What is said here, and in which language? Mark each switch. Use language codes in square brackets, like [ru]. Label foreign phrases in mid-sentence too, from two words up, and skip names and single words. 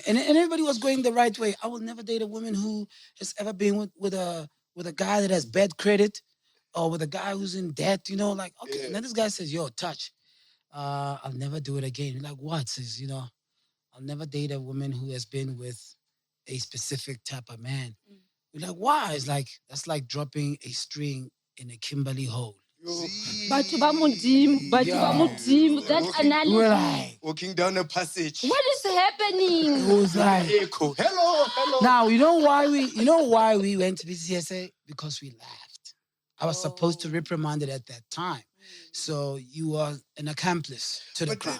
[en] And everybody was going the right way. I will never date a woman who has ever been with a guy that has bad credit or with a guy who's in debt, you know, like, okay. Yeah. And then this guy says, yo, Touch, I'll never do it again. You're like, what? Says, you know, I'll never date a woman who has been with a specific type of man. You're like, why? It's like, that's like dropping a string in a Kimberly hole. [st] Batho ba Modimo, [en] that analysis. We're like walking down a passage. What is happening? It was like Echo. Hello. Now you know why we went to BCSA? Because we laughed. I was supposed to reprimand it at that time. So you are an accomplice to the crime.